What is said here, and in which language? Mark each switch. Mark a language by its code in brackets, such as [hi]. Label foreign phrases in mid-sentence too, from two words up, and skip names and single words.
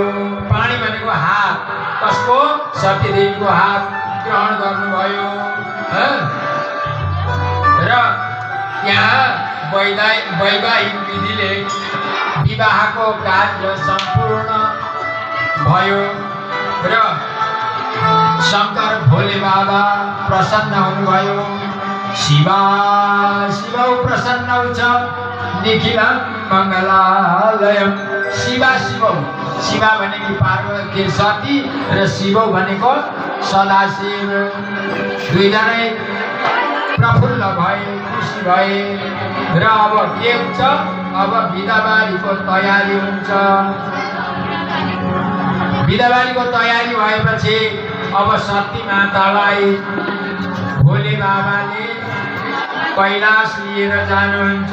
[ne] पानी भनेको हात कसको सतीदेवीको हात ग्रहण गर्नुभयो र यहाँ वैवाहिक विधिले विवाहको कार्य सम्पूर्ण भयो र शंकर भोले बाबा प्रसन्न हुनुभयो। [sa] शिवा शिवौ प्रसन्न हुन्छ निखिलम मङ्गलालयम। शिवा शिवौ [ne] शिवा भनेको पार्वती सती र शिवौ भनेको सदाशिव। दुईजनै प्रफुल्ल भए खुसी भए र अब के हुन्छ अब बिदाबारीको तयारी हुन्छ। बिदाबारीको तयारी भएपछि अब सती मातालाई भोले बाबाले कैलाश लिएर जानुहुन्छ।